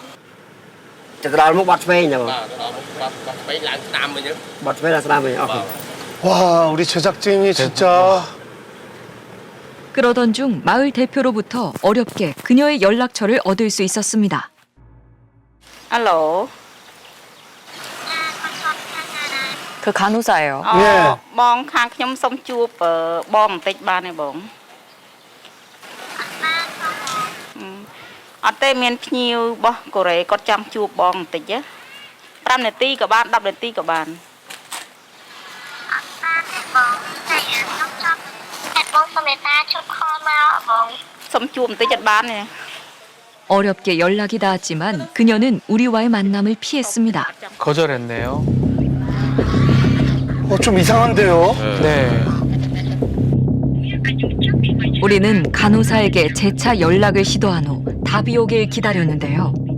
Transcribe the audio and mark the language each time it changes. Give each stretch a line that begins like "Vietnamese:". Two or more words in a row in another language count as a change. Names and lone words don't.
Korean: 와, 우리 제작진이 진짜. 그러던 중 마을 대표로부터 어렵게 그녀의 연락처를 얻을 수 있었습니다. 알로. 그 간호사예요. 예.
Khmer: បងខាងខ្ញុំសុំជួបបងបន្តិចបានទេបងអត់ទេមានភ្ញៀវរបស់កូរ៉េគាត់ចង់ជួបបងបន្តិច5នាទីក៏បាន10នាទីក៏បានអត់បានទេបងតែខ្ញុំចង់បងសុំមេត្តាជួយខលមកបងសុំជួបបន្តិចអត់បានទេ
Korean: 어렵게 연락이 닿았지만 그녀는 우리와의 만남을 피했습니다. 거절했네요. 좀 이상한데요? 네. 우리는 간호사에게 재차 연락을 시도한 후 답이 오길 기다렸는데요.